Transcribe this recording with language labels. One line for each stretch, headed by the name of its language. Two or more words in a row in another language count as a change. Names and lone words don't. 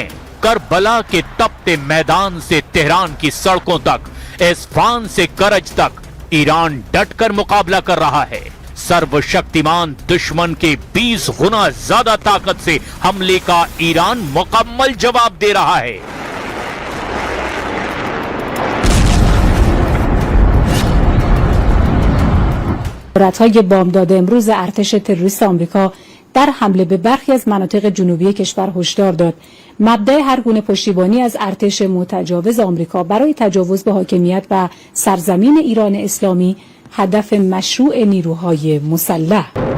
Hindi: करबला के तपते मैदान से तेहरान की सड़कों तक, इस्फहान से करज तक, ईरान डटकर मुकाबला कर रहा है। सर्वशक्तिमान दुश्मन के 20 गुना ज्यादा ताकत से हमले का ईरान मुकम्मल जवाब दे रहा है।
Persian: های بامداد امروز ارتش تروریست آمریکا در حمله به برخی از مناطق جنوبی کشور هشدار داد مبدأ هر گونه پشتیبانی از ارتش متجاوز آمریکا برای تجاوز به حاکمیت و سرزمین ایران اسلامی هدف مشروع نیروهای مسلح